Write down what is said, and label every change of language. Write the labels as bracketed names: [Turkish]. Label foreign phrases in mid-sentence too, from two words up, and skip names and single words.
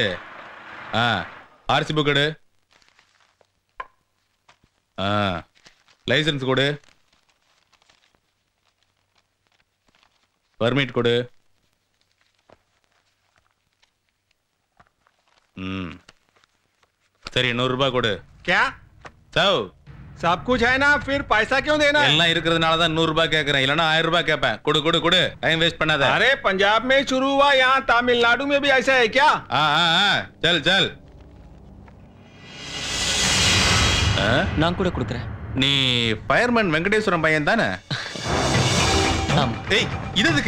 [Tamil] ஆர்சி புக் கொடு. லைசன்ஸ் கொடு. பர்மிட் கொடு. சரி 100 ரூபாய் கொடு. [Hindi] क्या சவ் सब कुछ है ना, फिर पैसा क्यों देना? [Tamil] எல்லாம் இருக்கிறதுனால தான் 100 ரூபாய் கேட்கறேன், இல்லனா 1000 ரூபாய் கேட்பேன். கொடு கொடு கொடு, [English] time waste [Tamil] பண்ணாத. [Hindi] अरे पंजाब में शुरू हुआ, यहाँ तमिलनाडु में भी ऐसा है क्या? चल चल. [Tamil] நான் கூட கொடுக்குறேன். நீ ஃபயர்மேன் வெங்கடேஸ்வரன் பையன் தானே? ஏய் இது எதுக்கு?